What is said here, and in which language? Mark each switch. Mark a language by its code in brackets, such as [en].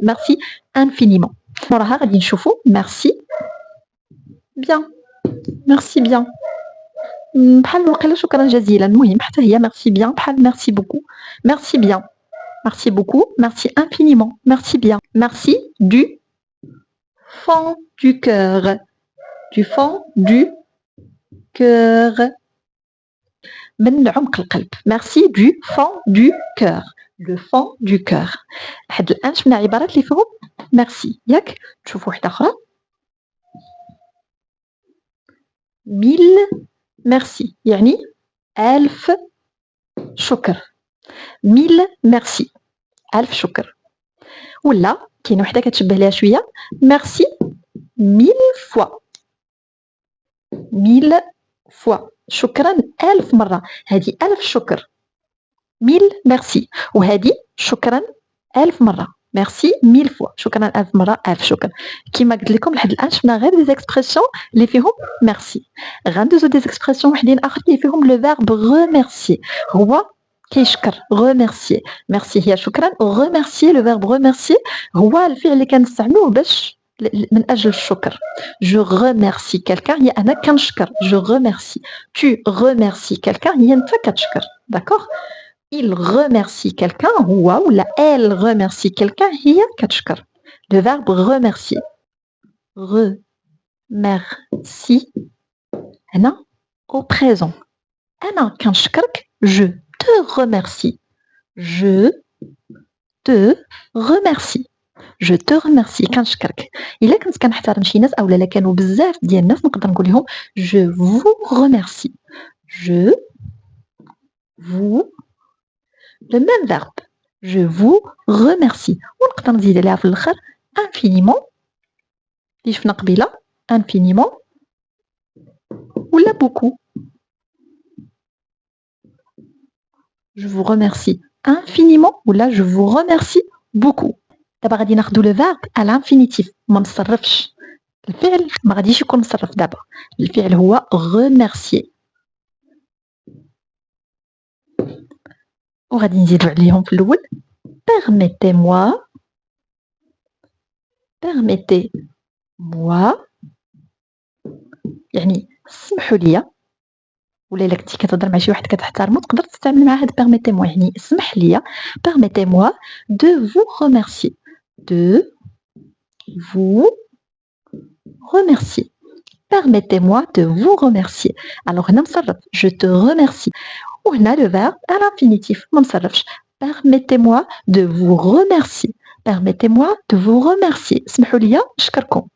[ar] ميرسي انفينيمون. وراها غادي نشوفوا ميرسي بيان، ميرسي بيان بحال وقيلا شكرا جزيلا، المهم حتى هي ميرسي بيان بحال ميرسي بوكو. [fr] ميرسي بيان، ميرسي بوكو، ميرسي انفينيمون، ميرسي بيان، ميرسي دو fond du cœur, du fond du cœur [ar] من عمق القلب. [fr] ميرسي دو fond du cœur, le fond du cœur. [ar] لحد الان شفنا عبارات اللي فيهم ميرسي ياك. تشوفوا واحده اخرى ميل ميرسي يعني ألف شكر. ميل ميرسي ألف شكر. ولا كاينه وحده كتشبه ليها شويه ميرسي ميل فوا، ميل فوا شكرا ألف مرة. هذه ألف شكر ميل ميرسي، وهذه شكرا ألف مرة ميرسي ميل فوا، شكرا ألف مرة ألف شكر. كما قلت لكم لحد الآن شفنا غير دي زيكسبرسيون اللي فيهم ميرسي. غندوزو دي زيكسبرسيون وحدين آخرين اللي فيهم لو فيرب غوميرسي، هو كيشكر غوميرسي. ميرسي هي شكرا، غوميرسي لو فيرب غوميرسي هو الفعل اللي كنستعملوه باش من أجل الشكر. [fr] je remercie quelqu'un [ar] هي أنا كنشكر. [fr] je remercie، tu remercies quelqu'un [ar] هي أنت كتشكر. [fr] d'accord. il remercie quelqu'un هو ولا elle remercie quelqu'un [ar] هي كتشكر. [fr] le verbe remercier، remercie هنا au présent. [ar] أنا كنشكرك [fr] je te remercie، je te remercie، je te remercie كنشكرك. [ar] الا كنت كنحترم شي ناس او لا كانوا بزاف ديال الناس نقدر نقول لهم [fr] je vous remercie، je vous le même verbe je vous remercie. [ar] ونقدر نزيد عليها في الاخر [fr] infiniment [ar] اللي شفنا قبيله infiniment ولا beaucoup. [fr] je vous remercie infiniment [ar] ولا [fr] je vous remercie beaucoup. [ar] دابا غادي ناخذ لو فيرب على الانفينيتيف، ما نصرفش الفعل، ما غاديش يكون مصرف دابا. الفعل هو remercier، وغادي نزيدو عليهم في الاول [fr] permettez-moi، permettez-moi [ar] يعني سمحوا لي. ولا الا كنتي كتهضر مع شي واحد كتحترمو تقدر تستعمل معاه هاد [fr] permettez-moi [ar] يعني اسمح لي. [fr] permettez-moi de vous remercier، de vous remercier، permettez-moi de vous remercier. alors [ar] هنا مصرف [fr] je te remercie، وهنا le verbe à l'infinitif [ar] ما مصرفش [fr] permettez-moi de vous remercier، permettez-moi de vous remercier [ar] اسمحوا لي نشكركم.